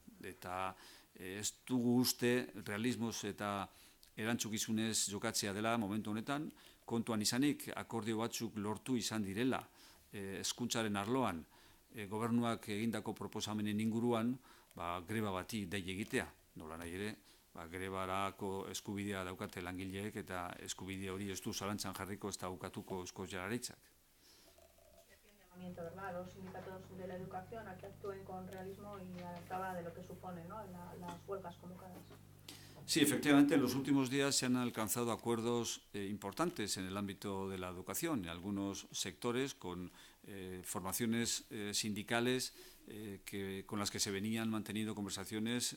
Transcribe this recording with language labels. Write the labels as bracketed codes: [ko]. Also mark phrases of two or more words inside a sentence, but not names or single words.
[eu] Eta ez dugu uste realismoz eta erantzukizunez jokatzea dela momentu honetan, kontuan izanik akordio batzuk lortu izan direla hezkuntzaren arloan, gobernuak egindako proposamenen inguruan, greba bati dei egitea, nola nahi ere, grebarako eskubidea daukate langileek eta eskubide hori ez du zalantzan jarriko ez daukatuko Eusko Jaurlaritzak. [es] ¿Verdad? A los sindicatos de la educación a que actúen con realismo y acaba de lo que supone, ¿no? Las huelgas convocadas. Sí, efectivamente, en los últimos días se han alcanzado acuerdos importantes en el ámbito de la educación, en algunos sectores con formaciones sindicales con las que se venían manteniendo conversaciones.